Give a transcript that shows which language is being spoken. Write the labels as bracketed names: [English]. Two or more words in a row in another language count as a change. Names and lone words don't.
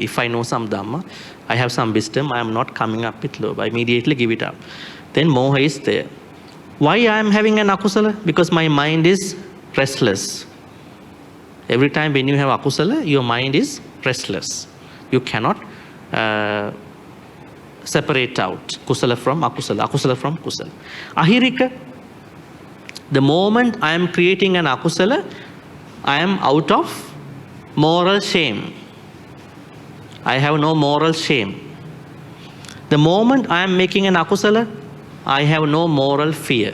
[English] If I know some dhamma, I have some wisdom, I am not coming up with lobha. I immediately give it up. Then moha is there. Why I am having an akusala? Because my mind is restless. Every time when you have akusala, your mind is restless. You cannot separate out kusala from akusala, akusala from kusala. Ahirika. The moment I am creating an akusala, I am out of moral shame. I have no moral shame. The moment I am making an akusala, I have no moral fear.